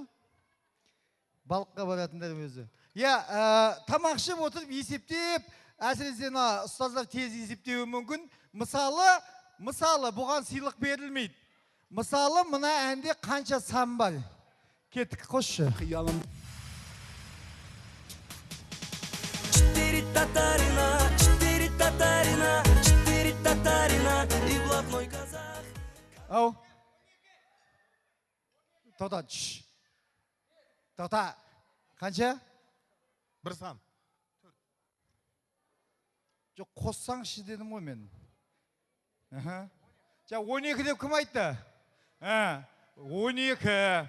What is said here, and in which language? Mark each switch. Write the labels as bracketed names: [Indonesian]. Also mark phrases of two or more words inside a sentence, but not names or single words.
[Kazakh] Балыққа баратындар өзі. Тамақ ішіп отырып есептеп, әсіресе ұстаздар тез есептеуі мүмкін. Мысалы, бұған сыйлық берілмейді. Мысалы, мына әнде қанша сан бар? Кеттік, қосшы. Қиялым. [Russian] Четыре татарина, четыре татарина, четыре татарина и блатной казах. [Kazakh] Ау. Тота, чш. Тота, қанша? Бір сан. Жоқ, қоссаңшы дедім ғой мен. 12 деп кім айтты? 12.